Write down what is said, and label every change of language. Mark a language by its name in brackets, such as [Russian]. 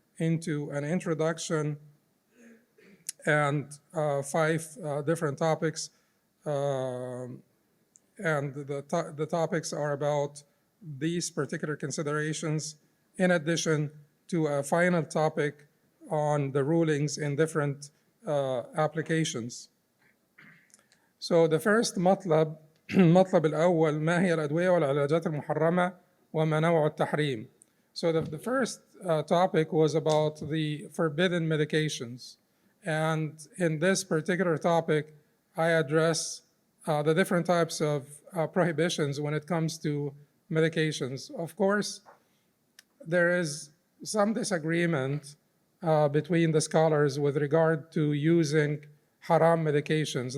[English] into an introduction and 5 different topics. And the topics are about these particular considerations, in addition to a final topic on the rulings in different applications. So the first [Arabic] مطلب المطلب الأول ما هي الأدوية والعلاجات المحرمة وما نوع التحريم. [English] So the first topic was about the forbidden medications. And in this particular topic, I address the different types of prohibitions when it comes to medications. Of course, there is some disagreement between the scholars with regard to using haram medications.